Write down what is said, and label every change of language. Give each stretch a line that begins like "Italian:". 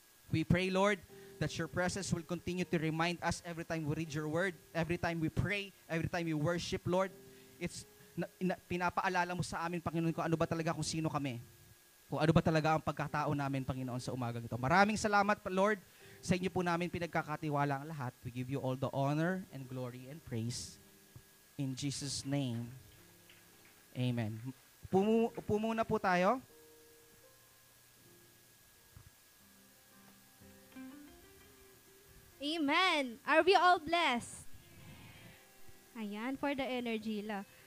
English: We pray, Lord, that your presence will continue to remind us every time we read your word, every time we pray, every time we worship, Lord.
Filipino: It's pinapaalala mo sa amin, Panginoon, kung ano ba talaga, kung sino kami. Kung ano ba talaga ang pagkatao namin, Panginoon, sa umagang ito. Maraming salamat, Lord. Sa inyo po namin pinagkakatiwala ang lahat.
English: We give you all the honor and glory and praise. In Jesus' name, amen.
Filipino: Upo muna po tayo.
English: Amen. Are we all blessed? Ayan, for the energy la.